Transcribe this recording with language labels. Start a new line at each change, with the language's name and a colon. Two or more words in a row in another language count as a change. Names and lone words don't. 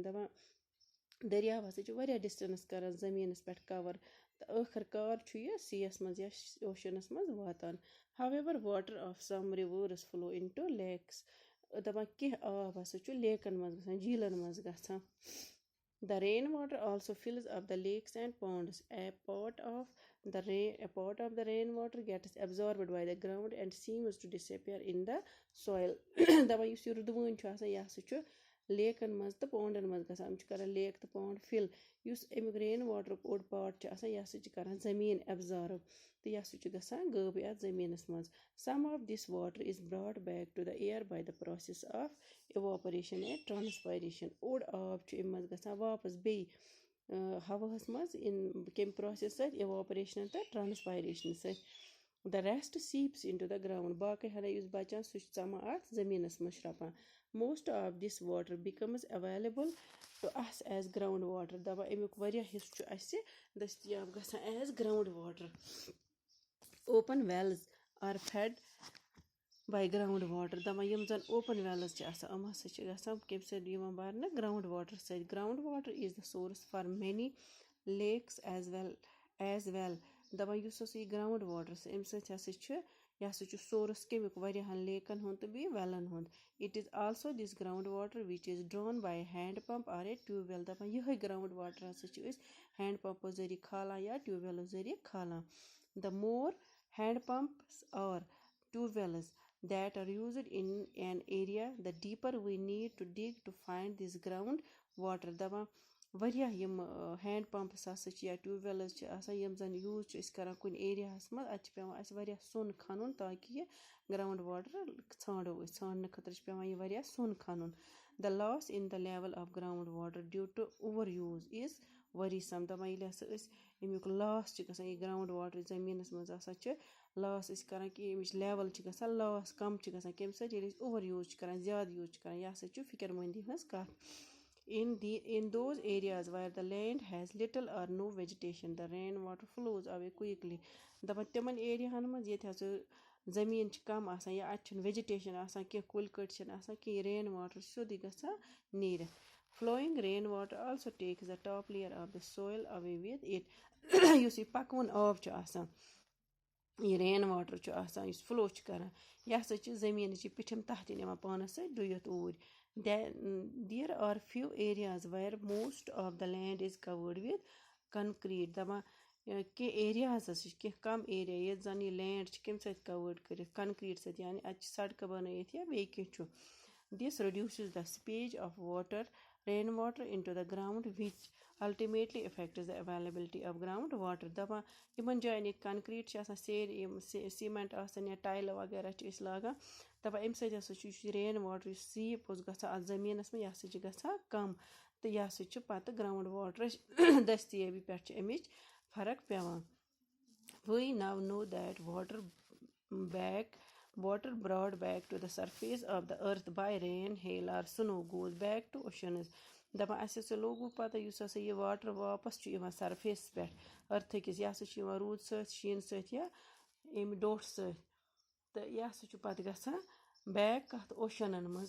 Kashmiri: دَپان دٔریاو ہسا چھُ واریاہ ڈِسٹَنٕس کران زٔمیٖنَس پٮ۪ٹھ کَور تہٕ ٲخٕر کار چھُ یہِ سِیَس منٛز یا اوشنَس منٛز واتان.
English: However, water of some rivers flow into lakes.
Kashmiri: دَپان کیٚنٛہہ آب ہسا چھُ لیکَن منٛز گژھان جیٖلَن منٛز گژھان.
English: The rainwater also fills up the lakes and ponds. A part of the rainwater gets absorbed by the ground and seems to disappear in the soil.
Kashmiri: دَپان یُس یہِ رُدوٲنۍ چھُ آسان یہِ ہسا چھُ لیکَن منٛز تہٕ پونڈَن منٛز گژھان. یِم چھِ کران لیک تہٕ پونڈ فِل. یُس اَمیُک رین واٹرُک اوٚڑ پاٹ چھُ آسان یہِ ہسا چھُ کران زٔمیٖن ایبزارٕب تہٕ یہِ ہسا چھُ گژھان غٲبٕے اَتھ زٔمیٖنَس منٛز.
English: Some of this water is brought back to the air by the process of evaporation and transpiration.
Kashmiri: اوٚڑ آب چھُ اَمہِ منٛز گژھان واپس بیٚیہِ ہواہَس منٛز کَمہِ پروسیس سۭتۍ اِواپریشن تہٕ ٹرانسپایریشن سۭتۍ.
English: The rest seeps into the ground.
Kashmiri: باقٕے ہنا یُس بَچان سُہ چھُ ژَمان اَتھ زٔمیٖنَس منٛز شرٛپان.
English: Most of this water becomes available to us as ground water.
Kashmiri: دَپان اَمیُک واریاہ حِصہٕ چھُ اَسہِ دٔستیاب گژھان
English: as ground water. Open wells are fed by ground water.
Kashmiri: دَپان یِم زَن
English: open wells
Kashmiri: چھِ آسان یِم ہسا چھِ گژھان کَمہِ سۭتۍ یِوان بَرنہٕ
English: ground water
Kashmiri: سۭتۍ.
English: Ground water is the source for many lakes as well.
Kashmiri: دَپان یُس ہسا یہِ
English: ground water
Kashmiri: اَمہِ سۭتۍ ہسا چھُ یہِ ہسا چھُ سورس کَمیُک واریاہَن لیکَن ہُنٛد تہٕ بیٚیہِ ویلَن ہُنٛد.
English: It is also this ground water which is drawn by hand pump or a tube well.
Kashmiri: دَپان یِہوٚے
English: ground water
Kashmiri: ہسا چھِ أسۍ
English: hand pump
Kashmiri: ذٔریعہٕ کھالان یا
English: tube well
Kashmiri: ذٔریعہٕ کھالان.
English: The more hand pumps or tube wells that are used in an area, the deeper we need to dig to find this ground water.
Kashmiri: دَپان واریاہ یِم
English: hand pumps
Kashmiri: ہسا چھِ یا
English: tube wells
Kashmiri: چھِ آسان یِم زَن یوٗز چھِ أسۍ کران کُنہِ ایریاہَس منٛز اَتہِ چھِ پیوان اَسہِ واریاہ سوٚن کھنُن تاکہِ یہِ
English: ground water
Kashmiri: ژھانڈو أسۍ. ژھانڈنہٕ خٲطرٕ چھِ پیوان یہِ واریاہ سوٚن کھنُن.
English: The loss in the level of ground water due to overuse is worrisome.
Kashmiri: دَپان ییٚلہِ ہسا أسۍ اَمیُک لاس چھِ گژھان یہِ
English: ground water
Kashmiri: زٔمیٖنَس منٛز آسان چھِ لاس أسۍ کران کہِ اَمِچ لیوَل چھِ گژھان لاس کَم چھِ گژھان کَمہِ سۭتۍ ییٚلہِ أسۍ
English: over use
Kashmiri: چھِ کران زیادٕ یوٗز چھِ کران یہِ ہسا چھُ فِکر مٔنٛدی ہٕنٛز کَتھ.
English: In those areas where the land has little or no vegetation, the rainwater flows away quickly.
Kashmiri: دَپان تِمن ایریاہَن منٛز ییٚتہِ ہسا زٔمیٖن چھِ کَم آسان یا اَتہِ چھُنہٕ ویجِٹیشن آسان کیٚنٛہہ کُلۍ کٔٹۍ چھِنہٕ آسان کیٚنٛہہ یہِ
English: rain water
Kashmiri: چھُ سیوٚدُے گژھان نیٖرِتھ.
English: Flowing rainwater also takes the top layer of the soil away with it.
Kashmiri: یُس یہِ پَکوُن آب چھُ آسان یہِ
English: rain water
Kashmiri: چھُ آسان یُس فلو چھُ کران یہِ ہسا چھِ زٔمیٖنٕچ پِٹھِم تحتہِ نِوان پانَس سۭتۍ ڈُیِتھ اوٗرۍ.
English: There are few areas where most of the land is covered with concrete.
Kashmiri: دَپان کیٚنٛہہ ایریاز ہسا چھِ کیٚنٛہہ کَم ایریا ییٚتہِ زَن یہِ لینڈ چھِ کَمہِ سۭتۍ کَوٲڈ کٔرِتھ کَنکریٖٹ سۭتۍ یعنی اَتہِ چھِ سڑکہٕ بَنٲیِتھ یا بیٚیہِ کیٚنٛہہ چھُ.
English: This reduces the seepage of rainwater into the ground, which ultimately affects the availability of ground water.
Kashmiri: دَپان یِمن جاین ییٚتہِ کَنکریٖٹ چھِ آسان سیرِ یِم سیٖمنٹ آسان یا ٹایلہٕ وغیرہ چھِ أسۍ لاگان دَپان اَمہِ سۭتۍ ہسا چھُ یُس یہِ
English: rain water
Kashmiri: یُس سیٖپ اوس گژھان اَتھ زٔمیٖنَس منٛز یہِ ہسا چھُ گژھان کَم تہٕ یہِ ہسا چھُ پَتہٕ گراوُنٛڈ واٹرٕچ دٔستیٲبی پٮ۪ٹھ چھِ اَمِچ فرق پیوان.
English: We now know that water brought back to the surface of the earth by rain, hail or snow goes back to oceans.
Kashmiri: دَپان اَسہِ ہسا لوگوٕ پَتہ یُس ہسا یہِ واٹر واپس چھُ یِوان سرفیس پٮ۪ٹھ أرتھٕکِس یہِ ہسا چھُ یِوان روٗد سۭتۍ شیٖنہٕ سۭتۍ یا اَمہِ ڈوٹھ سۭتۍ تہٕ یہِ ہسا چھُ پَتہٕ گژھان بیک کَتھ اوشنن منٛز.